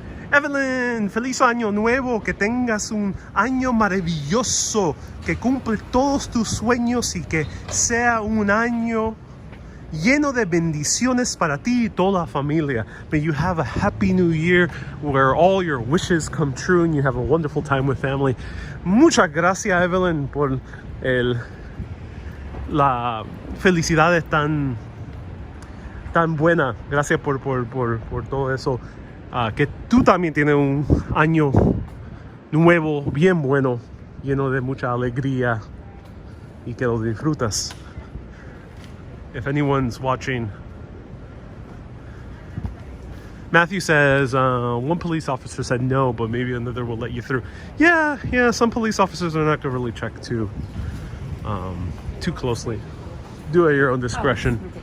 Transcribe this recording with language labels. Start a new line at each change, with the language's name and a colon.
Spanish: Evelyn, feliz año nuevo, que tengas un año maravilloso, que cumples todos tus sueños y que sea un año lleno de bendiciones para ti y toda la familia.
English: May you have a happy new year where all your wishes come true and you have a wonderful time with family.
Spanish: Muchas gracias, Evelyn, por la felicidad tan buena. Gracias por todo eso. Que tú también tienes un año nuevo bien bueno, lleno de mucha alegría y que lo disfrutas.
English: If anyone's watching, Matthew says one police officer said no, but maybe another will let you through. Yeah, some police officers are not going to really check too closely. Do it at your own discretion.